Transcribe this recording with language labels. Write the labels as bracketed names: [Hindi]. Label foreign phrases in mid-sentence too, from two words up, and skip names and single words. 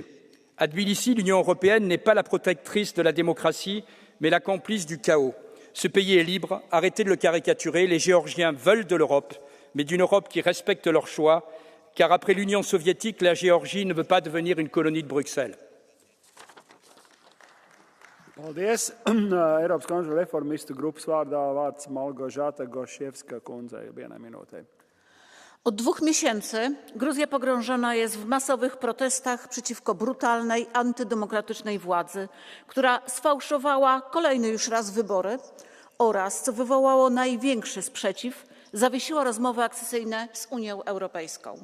[French] À Tbilissi, l'Union européenne n'est pas la protectrice de la démocratie, mais la complice du chaos. Ce pays est libre, arrêtez de le caricaturer, les Géorgiens veulent de l'Europe, mais d'une Europe qui respecte leurs choix, car après l'Union soviétique, la Géorgie ne veut pas devenir une colonie de Bruxelles. [Latvian] Paldies. Eiropas konservatīvu reformistu grupas vārdā vārds Malgožata Gošievska kundzei. 1 minūtē. [Polish] Od 2 miesięcy Gruzja pogrążona jest w masowych protestach przeciwko brutalnej, antydemokratycznej władzy, która sfałszowała kolejny już raz wybory oraz, co wywołało największy sprzeciw, zawiesiła rozmowy akcesyjne z Unią Europejską.